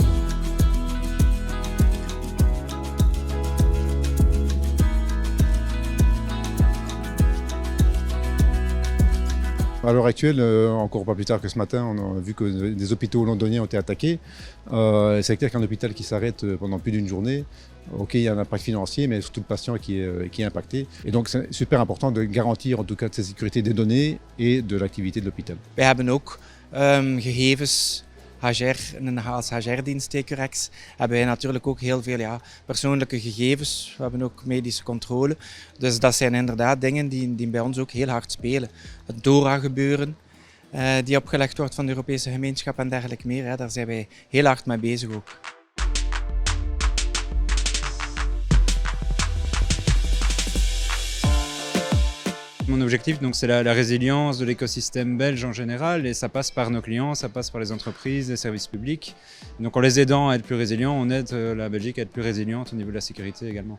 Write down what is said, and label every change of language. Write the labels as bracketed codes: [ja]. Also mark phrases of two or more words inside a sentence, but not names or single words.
[fr] À l'heure actuelle, encore pas plus tard que ce matin, on a vu que des hôpitaux londoniens ont été attaqués. C'est clair qu'un hôpital qui s'arrête pendant plus d'une journée, ok, il y a un impact financier, mais surtout le patient qui est impacté. Et donc c'est super important de garantir en tout cas de la sécurité des données et de l'activité de l'hôpital. [nl] Wij hebben ook gegevens. Als HR-dienst TQRX hebben wij natuurlijk ook heel veel persoonlijke gegevens. We hebben ook medische controle. Dus dat zijn inderdaad dingen die bij ons ook heel hard spelen. Het DORA-gebeuren die opgelegd wordt van de Europese gemeenschap en dergelijke meer. Daar zijn wij heel hard mee bezig ook. [fr] Mon objectif, donc, c'est la résilience de l'écosystème belge en général, et ça passe par nos clients, ça passe par les entreprises, les services publics. Donc en les aidant à être plus résilients, on aide la Belgique à être plus résiliente au niveau de la sécurité également.